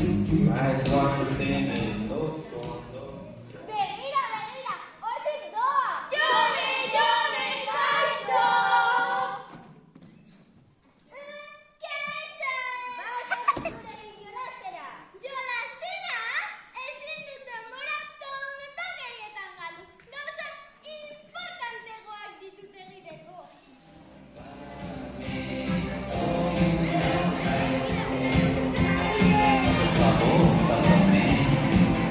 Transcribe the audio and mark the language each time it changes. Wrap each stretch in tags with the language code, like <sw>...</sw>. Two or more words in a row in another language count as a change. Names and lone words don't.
<en>You might want to sing it note for note.</en> <eu>Begira, begira, hortik doa. Jone, Jone, kaixo! Kaixo! Baina gurekin jolastera. Jolastera? Ezin dut denbora tontakerietan galdu. Gauza importantegoak ditut egiteko.</eu> <es>Por favor, Salomé.</es>